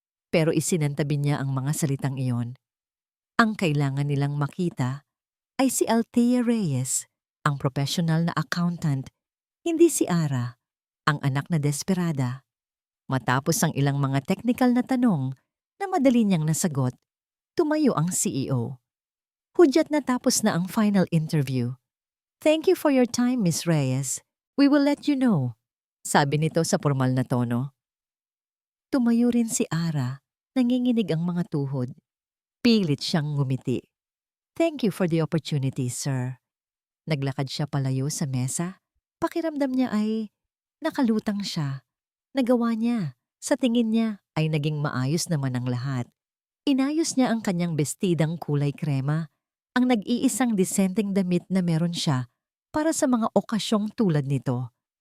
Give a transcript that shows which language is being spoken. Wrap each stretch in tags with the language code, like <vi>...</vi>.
<tl>Pero isinantabi niya ang mga salitang iyon. Ang kailangan nilang makita ay si Althea Reyes, ang professional na accountant, hindi si Ara, ang anak na desperada. Matapos ang ilang mga technical na tanong na madali niyang nasagot, tumayo ang CEO. Hudyat na tapos na ang final interview.</tl> <en>Thank you for your time, Miss Reyes. We will let you know.</en> <tl>Sabi nito sa formal na tono. Tumayo rin si Ara, nanginginig ang mga tuhod. Pilit siyang ngumiti.</tl> <en>Thank you for the opportunity, sir.</en> <tl>Naglakad siya palayo sa mesa. Pakiramdam niya ay nakalutang siya. Nagawa niya. Sa tingin niya ay naging maayos naman ang lahat. Inayos niya ang kanyang bestidang kulay krema, ang nag-iisang disenteng damit na meron siya para sa mga okasyong tulad nito.</tl>